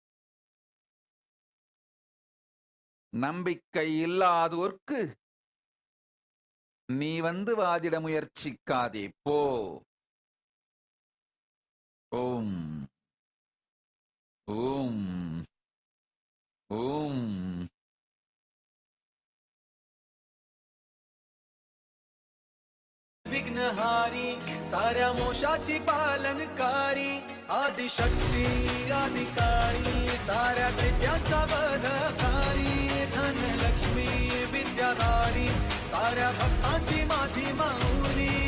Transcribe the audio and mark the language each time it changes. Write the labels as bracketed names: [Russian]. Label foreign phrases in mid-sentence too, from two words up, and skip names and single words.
[Tamil] நம்பிக்கை இல்லாதோர்க்கு நீ வந்து வாதிட முயற்சிக்காதே, போ. ஓம் ஓம் ஓம். [Marathi] विघ्नहारी साऱ्या मोशाची पालनकारी आदिशक्ती आदिकारी साऱ्या दैत्याचा वधकारी धनलक्ष्मी विद्याधारी साऱ्या भक्तांची माझी माऊली.